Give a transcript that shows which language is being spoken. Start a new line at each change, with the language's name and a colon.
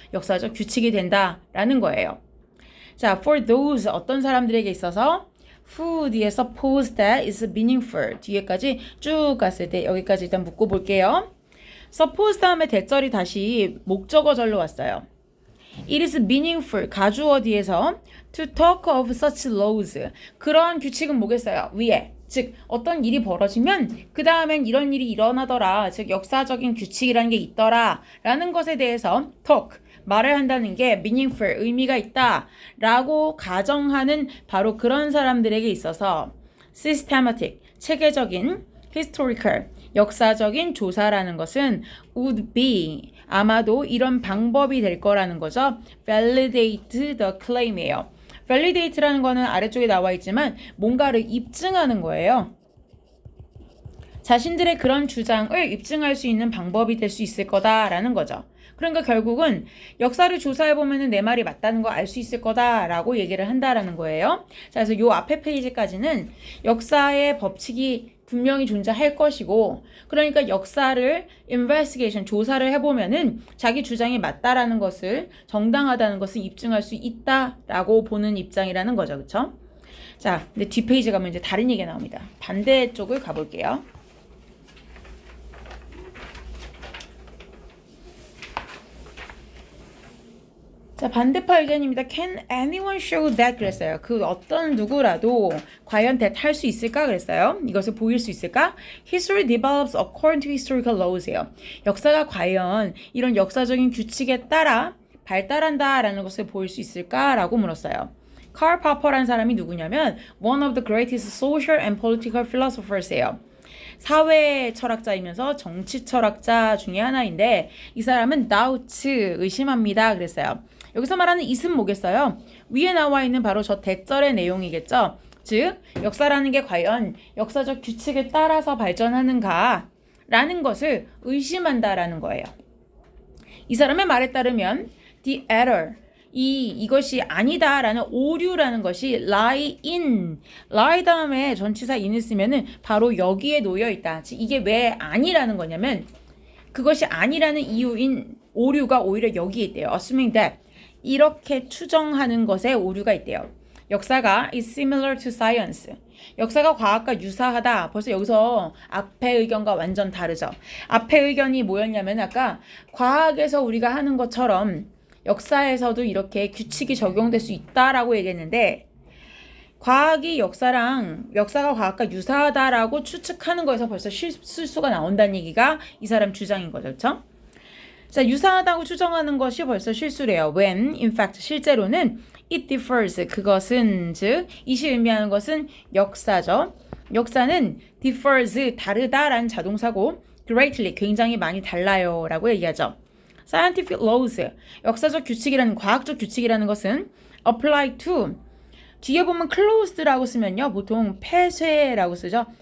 Korean: 역사적 규칙이 된다라는 거예요. 자, for those 어떤 사람들에게 있어서 who 뒤에
English: suppose that is meaningful
Korean: 뒤에까지 쭉 갔을 때 여기까지 일단 묶고 볼게요. suppose 다음에 대절이 다시 목적어절로 왔어요.
English: It is meaningful
Korean: 가주어 뒤에서
English: to talk of such laws
Korean: 그런 규칙은 뭐겠어요? 위에 즉 어떤 일이 벌어지면 그 다음엔 이런 일이 일어나더라 즉 역사적인 규칙이라는 게 있더라 라는 것에 대해서 talk 말을 한다는 게 meaningful 의미가 있다 라고 가정하는 바로 그런 사람들에게 있어서 systematic 체계적인 historical 역사적인 조사라는 것은 would be 아마도 이런 방법이 될 거라는 거죠.
English: validate the claim이에요.
Korean: validate라는 거는 아래쪽에 나와 있지만 뭔가를 입증하는 거예요. 자신들의 그런 주장을 입증할 수 있는 방법이 될 수 있을 거다라는 거죠. 그러니까 결국은 역사를 조사해보면 내 말이 맞다는 거 알 수 있을 거다라고 얘기를 한다라는 거예요. 자, 그래서 요 앞에 페이지까지는 역사의 법칙이 분명히 존재할 것이고 그러니까 역사를 investigation 조사를 해보면은 자기 주장이 맞다라는 것을 정당하다는 것을 입증할 수 있다라고 보는 입장이라는 거죠. 그쵸? 자, 근데 뒷페이지 가면 이제 다른 얘기가 나옵니다. 반대쪽을 가볼게요. 자, 반대파 의견입니다.
English: Can anyone show that?
Korean: 그랬어요. 그 어떤 누구라도 과연 that 할 수 있을까? 그랬어요. 이것을 보일 수 있을까?
English: History develops according to historical laws예요.
Korean: 역사가 과연 이런 역사적인 규칙에 따라 발달한다라는 것을 보일 수 있을까라고 물었어요. 칼 파퍼라는 사람이 누구냐면
English: one of the greatest social and political philosophers예요.
Korean: 사회 철학자이면서 정치 철학자 중에 하나인데 이 사람은 doubts 의심합니다 그랬어요. 여기서 말하는 it은 뭐겠어요? 위에 나와 있는 바로 저 대절의 내용이겠죠. 즉 역사라는 게 과연 역사적 규칙에 따라서 발전하는가 라는 것을 의심한다라는 거예요. 이 사람의 말에 따르면
English: the error
Korean: 이것이 아니다라는 오류라는 것이 lie in lie 다음에 전치사 in을 쓰면은 바로 여기에 놓여 있다. 즉 이게 왜 아니라는 거냐면 그것이 아니라는 이유인 오류가 오히려 여기에 있대요.
English: assuming that
Korean: 이렇게 추정하는 것에 오류가 있대요.
English: 역사가 is similar to science.
Korean: 역사가 과학과 유사하다. 벌써 여기서 앞에 의견과 완전 다르죠. 앞에 의견이 뭐였냐면 아까 과학에서 우리가 하는 것처럼 역사에서도 이렇게 규칙이 적용될 수 있다라고 얘기했는데 과학이 역사가 과학과 유사하다라고 추측하는 거에서 벌써 실수가 나온다는 얘기가 이 사람 주장인 거죠. 그렇죠? 자, 유사하다고 추정하는 것이 벌써 실수래요.
English: When, in fact,
Korean: 실제로는
English: it differs.
Korean: 그것은 즉 이시 의미하는 것은 역사죠. 역사는 differs, 다르다라는 자동사고 greatly, 굉장히 많이 달라요 라고 얘기하죠. scientific laws, 역사적 규칙이라는 과학적 규칙이라는 것은 apply to 뒤에 보면 closed라고 쓰면요 보통 폐쇄라고 쓰죠.